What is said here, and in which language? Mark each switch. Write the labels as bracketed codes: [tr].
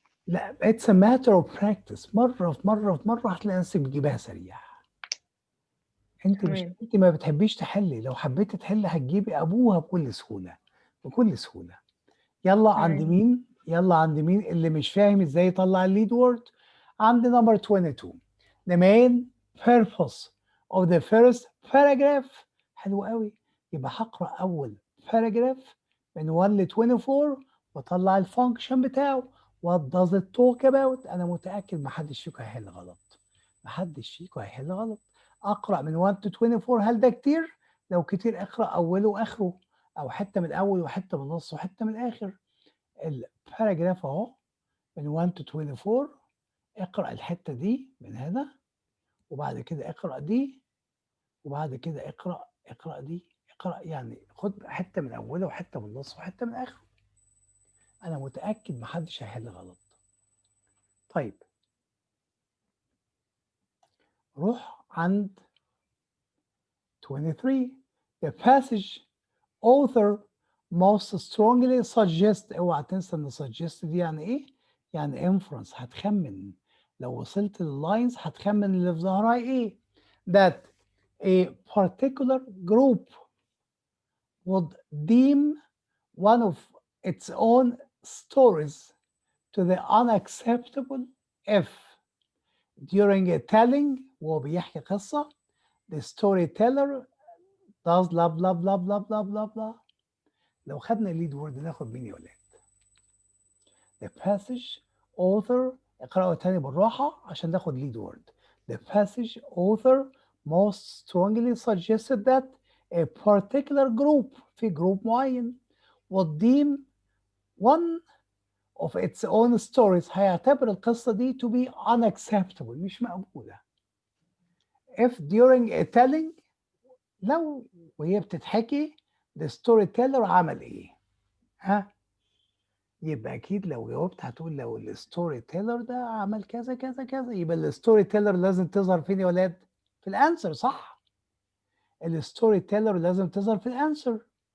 [ar] لا، [en] it's a matter of practice، [ar] مرة في مرة في مرة هتلاقي نفسك بتجيبها سريع. انت مش، تمام. انت ما بتحبيش تحلي، لو حبيتي تحلي هتجيبي ابوها بكل سهولة، بكل سهولة. يلا عند تمام. مين؟ يلا عند مين اللي مش فاهم ازاي يطلع الليد وورد؟ عند نمبر 22. [en] The main purpose of the first paragraph. [ar] حلو قوي، يبقى هقرأ أول paragraph من 1 ل 24 واطلع الفانكشن بتاعه. [en] What does it talk about؟ [ar] أنا متأكد محدش فيكم هيحل غلط، محدش فيكم هيحل غلط. أقرأ من 1 to 24، هل ده كتير؟ لو كتير اقرأ أوله وآخره، أو حتة من الأول وحتة من النص وحتة من الآخر. الباراجراف أهو من 1 to 24، اقرأ الحتة دي من هنا، وبعد كده اقرأ دي، وبعد كده اقرأ دي، اقرأ يعني خد حتة من أوله وحتة من النص وحتة من آخره. أنا متأكد محدش هيحل غلط. طيب روح عند 23. [en] The passage author most strongly suggest، [ar] اوعى تنسى ان suggest دي يعني ايه؟ يعني inference، هتخمن. لو وصلت لللاينز هتخمن اللي في ظهرها ايه. [en] that a particular group would deem one of its own stories to the unacceptable if during a telling، [ar] وهو بيحكي قصة، [en] the storyteller does blah blah blah blah blah blah blah. [ar] لو خدنا الليد وورد ناخد مين يا ولاد؟ [en] The passage author، [ar] اقرأوا تاني بالراحة عشان ناخد lead word. [en] The passage author most strongly suggested that a particular group، [ar] في جروب معين، [en] would deem one of its own stories، [ar] هيعتبر القصة دي [en] to be unacceptable، [ar] مش مقبولة. [en] If during a telling، [ar] لو وهي بتتحكي [en] the storyteller [ar] عمل ايه؟ ها؟ يبقى اكيد لو جاوبت هتقول لو الستوري تيلر ده عمل كذا كذا كذا، يبقى الستوري تيلر لازم تظهر فين يا ولاد؟ في الانسر، صح؟ الستوري تيلر لازم تظهر في الانسر.